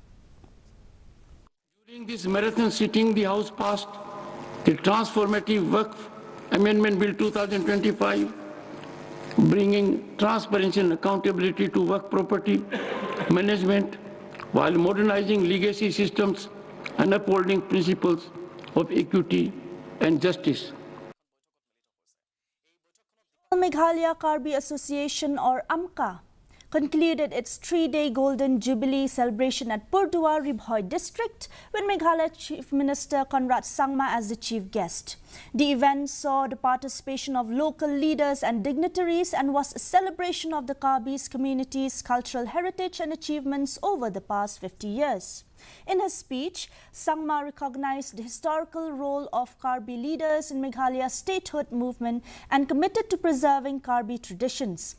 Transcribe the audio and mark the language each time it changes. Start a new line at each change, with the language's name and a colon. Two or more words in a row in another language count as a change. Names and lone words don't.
English: During this marathon sitting, the House passed the transformative Waqf Amendment Bill 2025, bringing transparency and accountability to Waqf property management while modernizing legacy systems and upholding principles of equity and justice. Meghalaya Karbi Association, or AMKA, concluded its 3-day Golden Jubilee celebration at Purdua Ribhoi district with Meghalaya Chief Minister Conrad Sangma as the chief guest. The event saw the participation of local leaders and dignitaries and was a celebration of the Karbi's community's cultural heritage and achievements over the past 50 years. In his speech, Sangma recognized the historical role of Karbi leaders in Meghalaya's statehood movement and committed to preserving Karbi traditions.